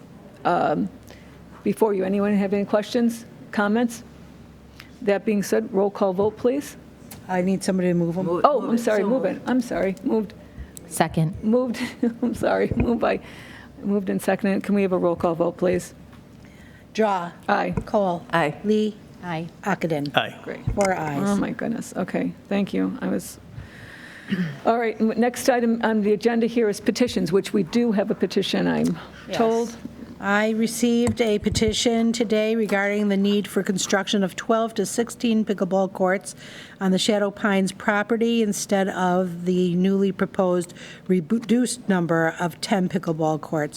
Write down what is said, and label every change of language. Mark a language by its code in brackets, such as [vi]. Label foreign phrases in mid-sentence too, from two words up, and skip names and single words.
[en] Before you, anyone have any questions, comments? That being said, roll call vote, please. I need somebody to move them. Oh, I'm sorry, move it. I'm sorry, moved. Second. Moved, I'm sorry, moved and seconded. Can we have a roll call vote, please? Drawe. Aye. Kohl. Aye. Lee. Aye. Ockenden. Aye. Great. 4 ayes. Oh, my goodness. Okay, thank you. All right, next item on the agenda here is petitions, which we do have a petition, I'm told. I received a petition today regarding the need for construction of 12 to 16 pickleball courts on the Shadow Pines property instead of the newly proposed reduced number of 10 pickleball courts.